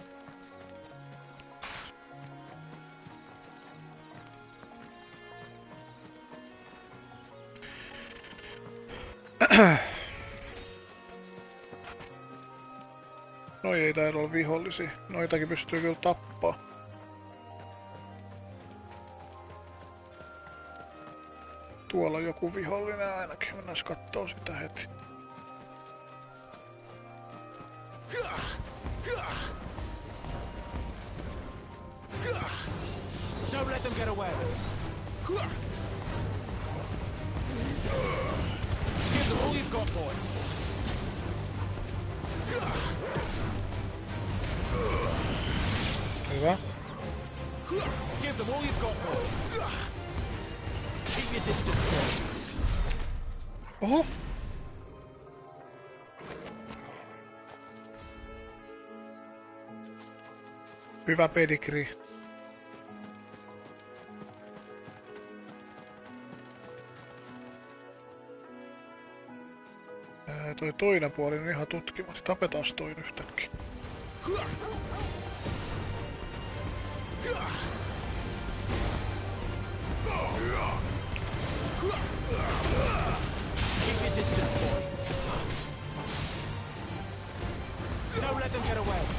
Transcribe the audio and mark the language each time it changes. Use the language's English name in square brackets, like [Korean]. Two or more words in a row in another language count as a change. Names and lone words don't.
[Finnish] Noi ei taida olla vihollisia. Noitakin pystyy kyllä tappaa. Tuolla on joku vihollinen ainakin. Mennään kattoo sitä heti. [English] Don't let them get away. Give them all you've got, boy. [Finnish] Hyvä. [English] Give them all you've got, boy. Keep your distance, boy. [Finnish] Oho. Hyvä pedigree. Toi toinen puoli on ihan tutkimatta. Tapetaan toinen yhtäkkiä. [English] Keep your distance, boy. Don't let them get away.